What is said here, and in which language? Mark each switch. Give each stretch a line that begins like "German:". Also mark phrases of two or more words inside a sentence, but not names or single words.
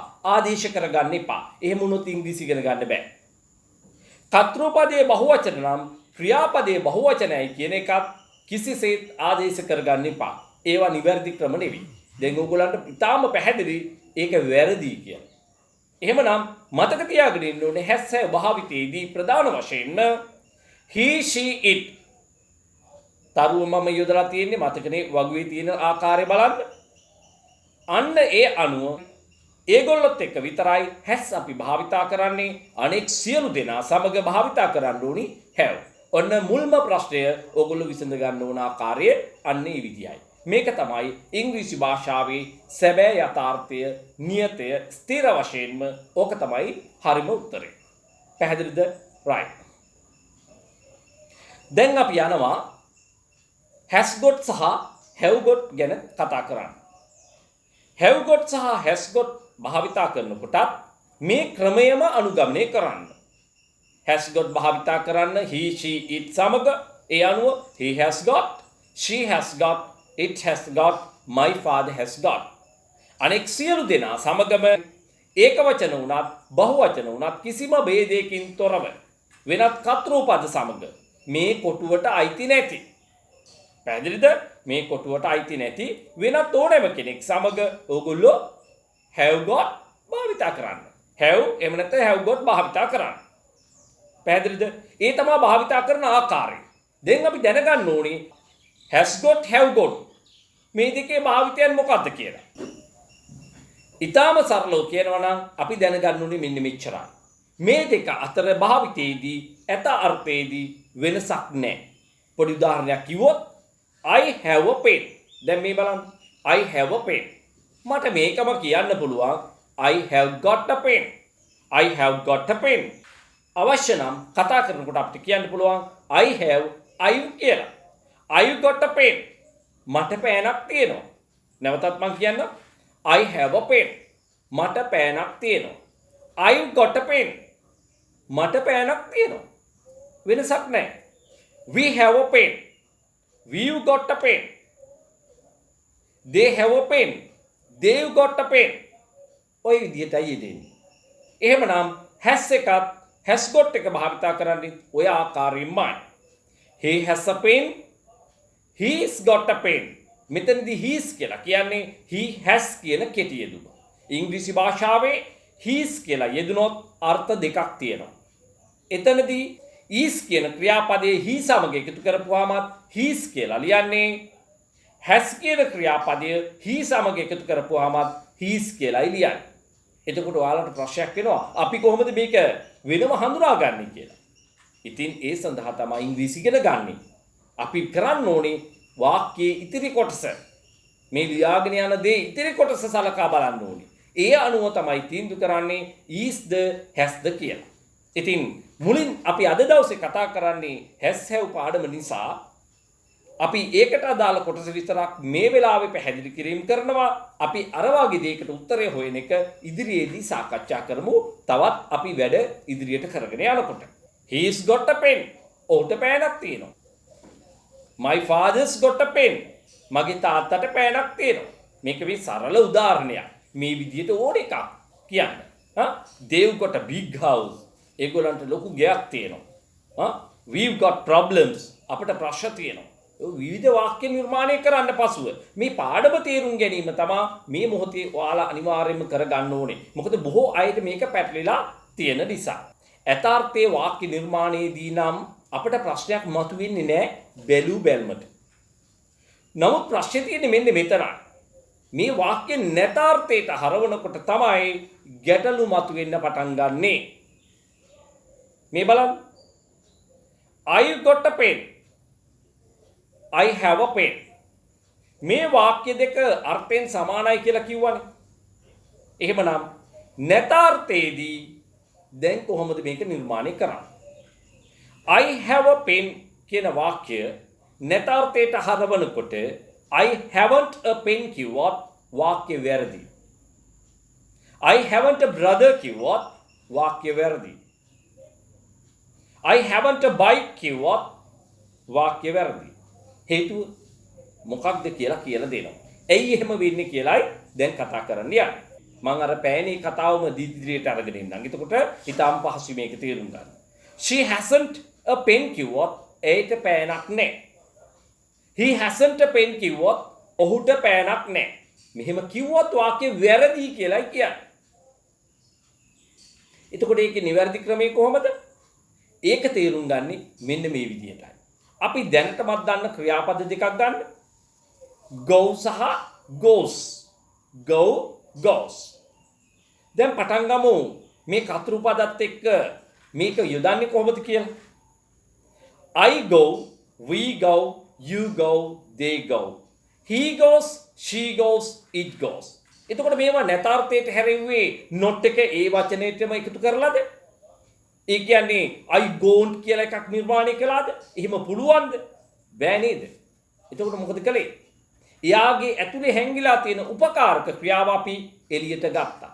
Sinhala: ආදේශ කරගන්න එපා. එහෙම වුණොත් ඉංග්‍රීසි ඉගෙන ගන්න බෑ. කර්තෘපදයේ බහුවචන නම් ක්‍රියාපදයේ බහුවචනයි කියන එකත් කිසිසේත් ආදේශ කරගන්න එපා. ඒවා නිවැරදි ක්‍රම නෙවෙයි. දැන් ඕගොල්ලන්ට ඉතාම පැහැදිලි ඒක වැරදි කියලා. එහෙමනම් මතක තියාගෙන ඉන්න ඕනේ
English: has have
Sinhala: භාවිතයේදී ප්‍රධාන වශයෙන්ම
English: he, she, it.
Sinhala: තරුව මම යොදලා තියෙන්නේ මතකනේ වගුවේ තියෙන ආකාරය බලන්න. අන්න ඒ අනුව ඒගොල්ලොත් එක්ක විතරයි has අපි භාවිතා කරන්නේ. අනෙක් සියලු දෙනා සමග භාවිතා කරන්න ඕනි have. ඔන්න මුල්ම ප්‍රශ්නය ඕගොල්ලෝ විසඳ ගන්න ඕන ආකාරය අන්න ඒ විදියයි. මේක තමයි ඉංග්‍රීසි භාෂාවේ සැබෑ යථාර්ථය, නියතය, ස්ථිර වශයෙන්ම ඕක තමයි හරිම උත්තරේ. පැහැදිලිද? right. දැන් අපි යනවා
English: has got
Sinhala: සහ
English: have got
Sinhala: ගැන කතා කරන්න.
English: have got
Sinhala: සහ
English: has got
Sinhala: භාවිතා කරනකොටත් මේ ක්‍රමයම අනුගමනය කරන්න.
English: has got
Sinhala: භාවිතා කරන්න
English: he, she, it
Sinhala: සමග ඒ අනුව
English: he has got, she has got, it has got, my father has got.
Sinhala: අනෙක් සියලු දෙනා සමගම ඒක වචන වුණත් බහු වචන වුණත් කිසිම ભેදයකින් තොරව වෙනත් කර්තෘපද සමග මේ කොටුවට අයිති නැති. පැහැදිලිද? මේ කොටුවට අයිති නැති වෙනත් ඕනෑම කෙනෙක් සමග ඕගොල්ලෝ
English: have got
Sinhala: භාවිතා කරන්න. have එහෙම නැත්නම්
English: have got
Sinhala: භාවිතා කරන්න. පැහැදිලිද? ඒ තමයි භාවිතා කරන ආකාරය. දැන් අපි දැනගන්න ඕනේ
English: has got, have got
Sinhala: මේ දෙකේ භාවිතයන් මොකක්ද කියලා. ඊටාම සරලව කියනවා නම් අපි දැනගන්න ඕනේ මෙන්න මෙච්චරයි. මේ දෙක අතර භාවිතයේදී ඇත අර්ථයේදී වෙනසක් නැහැ. පොඩි උදාහරණයක් කිව්වොත්
English: I have a pen.
Sinhala: දැන් මේ බලන්න.
English: I have a pen.
Sinhala: මට මේකම කියන්න පුළුවන්
English: I have got a pen. I have got a pen.
Sinhala: අවශ්‍ය නම් කතා කරනකොට අපිට කියන්න පුළුවන්
English: I have I
Sinhala: කියලා.
English: I got a pen.
Sinhala: මට පෑනක් තියෙනවා. නැවතත් මම කියන්න
English: I have a pen.
Sinhala: මට පෑනක් තියෙනවා.
English: I got a pen.
Sinhala: මට පෑනක් තියෙනවා. වෙනසක් නැහැ.
English: We have a pen. We've got a pen. They have a pen. They've got a pen.
Sinhala: ඔය විදිහටයි යෙදෙන්නේ. එහෙමනම් has එකත්
English: has got
Sinhala: එක භාවිතා කරන්නේ ඔය ආකාරයෙන්මයි.
English: He has a pen. He's got a pen.
Sinhala: මෙතනදී he's කියලා කියන්නේ
English: he has
Sinhala: කියන කෙටි යෙදුම. ඉංග්‍රීසි භාෂාවේ he's කියලා යෙදුනොත් අර්ථ දෙකක් තියෙනවා. එතනදී is කියන ක්‍රියාපදයේ he සමග එකතු කරපුවාම he's කියලා ලියන්නේ. has කියන ක්‍රියාපදය he සමග එකතු කරපුවාම he's කියලා ලියන්නේ. එතකොට ඔයාලට ප්‍රශ්නයක් එනවා අපි කොහොමද මේක වෙනම හඳුනාගන්නේ කියලා. ඉතින් ඒ සඳහා තමයි ඉංග්‍රීසි ඉගෙන ගන්න. අපි කරන්න ඕනේ වාක්‍යයේ ඉතිරි කොටස මේ ලියාගෙන යන දේ ඉතිරි කොටස සලකා බලන්න ඕනේ. ඒ අනුව තමයි තීන්දුව කරන්නේ isද hasද කියලා. ඉතින් මුලින් අපි අද දවසේ කතා කරන්නේ
English: has have
Sinhala: පාඩම නිසා අපි ඒකට අදාළ කොටස විතරක් මේ වෙලාවේ පැහැදිලි කිරීම කරනවා. අපි අර වගේ දෙයකට උත්තරය හොයන එක ඉදිරියේදී සාකච්ඡා කරමු. තවත් අපි වැඩ ඉදිරියට කරගෙන යනකොට.
English: He's got a pen.
Sinhala: ඔහුට පෑනක් තියෙනවා.
English: My father's got a pen.
Sinhala: මගේ තාත්තට පෑනක් තියෙනවා. මේක මේ සරල උදාහරණයක්. මේ විදිහට ඕන එකක් කියන්න.
English: They've got a big house.
Sinhala: ඒගොල්ලන්ට ලොකු ගෙයක් තියෙනවා.
English: We've got problems.
Sinhala: අපිට ප්‍රශ්න තියෙනවා. විවිධ වාක්‍ය නිර්මාණය කරන්න පසුව මේ පාඩම තේරුම් ගැනීම තමයි මේ මොහොතේ ඔයාලා අනිවාර්යයෙන්ම කරගන්න ඕනේ. මොකද බොහෝ අයට මේක පැටලිලා තියෙන නිසා. යථාර්ථයේ වාක්‍ය නිර්මාණයේදී නම් අපිට ප්‍රශ්නයක් මතුවෙන්නේ නැහැ බැලූ බැල්මට. නමුත් ප්‍රශ්නේ තියෙන්නේ මෙන්න මෙතනයි. මේ වාක්‍ය නැතාර්ථයට හරවනකොට තමයි ගැටලු මතුවෙන්න පටන් ගන්නෙ. මේ බලන්න.
English: I got a pen. I have a pen.
Sinhala: මේ වාක්‍ය දෙක අර්ථයෙන් සමානයි කියලා කිව්වනේ. එහෙමනම් නැතාර්ථයේදී දැන් කොහොමද මේක නිර්මාණය කරන්නේ?
English: I have a pen
Sinhala: කියන වාක්‍ය නැතාර්ථයට හරවනකොට
English: I haven't a pen
Sinhala: කිව්වොත් වාක්‍ය වැරදි.
English: I haven't a brother
Sinhala: කිව්වොත් වාක්‍ය වැරදි.
English: I haven't a bike
Sinhala: කිව්වොත් වාක්‍ය වැරදි. හේතුව මොකක්ද කියලා දෙනවා. ඇයි එහෙම වෙන්නේ කියලායි දැන් කතා කරන්න යන්නේ. මම අර පෑනේ කතාවම ඉදිරියට අරගෙන ඉන්නම්. එතකොට ඊටාම් පහසු මේක තේරුම් ගන්න.
English: She hasn't a pen
Sinhala: කිව්වොත් ඒට පෑනක් නැහැ.
English: He hasn't a pen
Sinhala: කිව්වොත් ඔහුට පෑනක් නැහැ. මෙහෙම කිව්වොත් වාක්‍ය වැරදි කියලායි කියන්නේ. එතකොට ඒකේ නිවැරදි ක්‍රමය කොහොමද? ඒක තේරුම් ගන්නේ මෙන්න මේ විදිහටයි. අපි දැනටමත් දන්න ක්‍රියාපද දෙකක් ගන්න.
English: go සහ goes. go goes.
Sinhala: දැන් පටන් ගමු මේ කතරු පදත් එක්ක මේක යොදන්නේ කොහොමද කියලා.
English: I go, we go, you go, they go. He goes, she goes, it goes.
Sinhala: එතකොට මේවා නැතාර්ථයට හැරෙන්නේ not එක ඒ වචනේටම එකතු කරලාද? ඒ කියන්නේ
English: I don't
Sinhala: කියලා එකක් නිර්මාණය කළාද? එහෙම පුළුවන්ද? බෑ නේද? එතකොට මොකද කළේ? එයාගේ ඇතුලේ හැංගිලා තියෙන උපකාරක ක්‍රියාව අපි එළියට ගත්තා.